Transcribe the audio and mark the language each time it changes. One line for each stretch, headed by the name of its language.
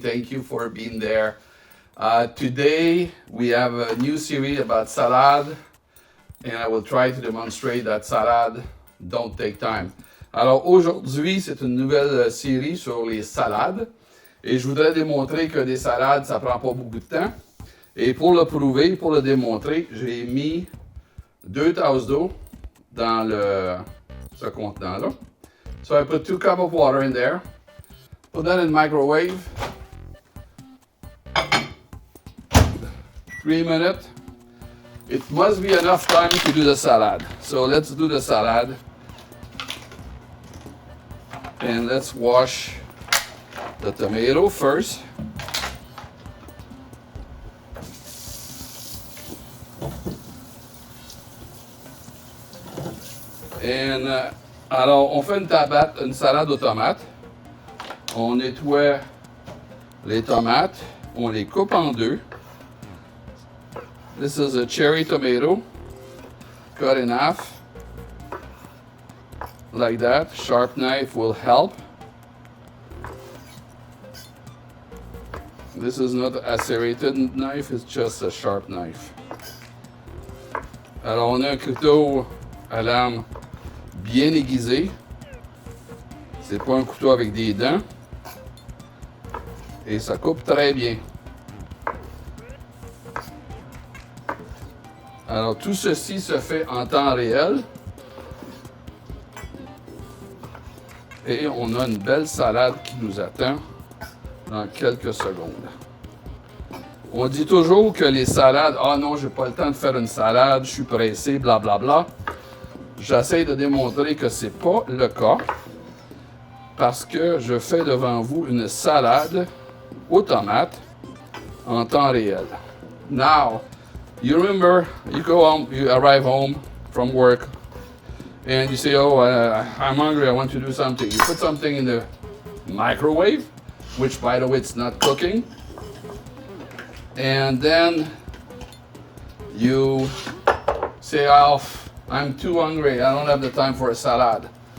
English: Thank you for being there. Today, we have a new series about salad, and I will try to demonstrate that salad don't take time.
French: Alors aujourd'hui, c'est une nouvelle série sur les salades, et je voudrais démontrer que des salades, ça prend pas beaucoup de temps. Et pour le prouver, pour le démontrer, j'ai mis 2 tasses d'eau dans ce contenant-là.
English: So I put 2 cups of water in there. Put that in microwave. 3 minutes. It must be enough time to do the salad. So let's do the salad. And let's wash the tomato first.
French: Et alors, on fait une salade aux tomates. On nettoie les tomates. On les coupe en deux. This is a cherry tomato. Cut in half. Like that. Sharp knife will help. This is not a serrated knife, it's just a sharp knife. Alors, on a un couteau à lame bien aiguisé. C'est pas un couteau avec des dents. Et ça coupe très bien. Alors, tout ceci se fait en temps réel. Et on a une belle salade qui nous attend dans quelques secondes. On dit toujours que les salades, ah non, j'ai pas le temps de faire une salade, je suis pressé, blablabla. J'essaie de démontrer que c'est pas le cas parce que je fais devant vous une salade aux tomates en temps réel.
English: Now, you remember, you go home, you arrive home from work, and you say, oh, I'm hungry, I want to do something. You put something in the microwave, which, by the way, it's not cooking. And then you say, oh, I'm too hungry, I don't have the time for a salad.